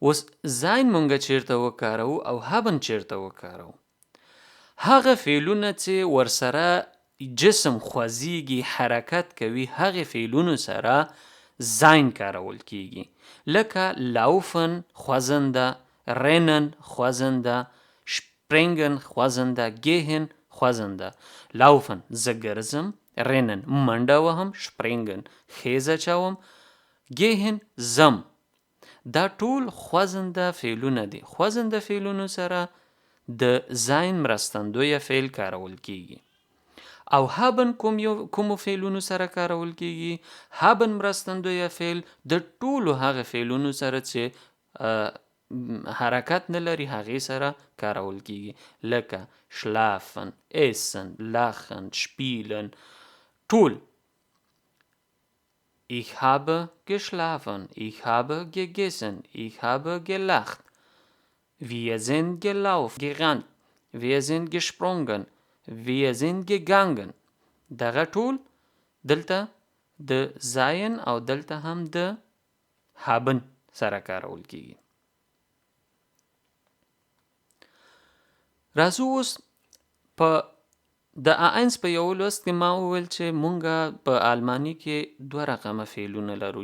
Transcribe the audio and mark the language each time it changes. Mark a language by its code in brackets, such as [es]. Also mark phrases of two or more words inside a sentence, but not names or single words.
[ps] اوس زاین مونږ چیرته وکارو او هابن چیرته وکارو؟ هغه فعلونه چې ورسره جسم خوځیږي، حرکت کوي، هغه فعلونو سره زاین کارول کیږي. لکه لaufen خوځنده، rennen خوځنده، springen خوځنده، gehen خوځنده. laufen زه ګرځم، rennen منډه وهم، springen خیزه چوم، gehen زم. دا ټول خوځنده فعلونه دي. خوځنده فعلونو سره د زاین مرستندویه فعل کارول کیږي. او هابن کومو فعلونو سره کارول کیږي؟ هابن مرستندویه فعل د ټولو هغه فعلونو سره چې حرکت نه لري هغې سره کارول کیږي. لکه [de] schlafen، essen، lachen، spielen. [ps] ټول [de] ich habe geschlafen، ich habe gegessen، ich habe gelacht، wir sind gelaufen، gerannt، wir sind gesprungen، wir sind gegangen. [ps] دغه ټول دلته د زاین او دلته هم د هابن سره کارول کیږي. راځو اوس په د A1 په یو لوست کې ما وویل چې مونږ په آلماني کې دوه رقمه فعلونه لرو.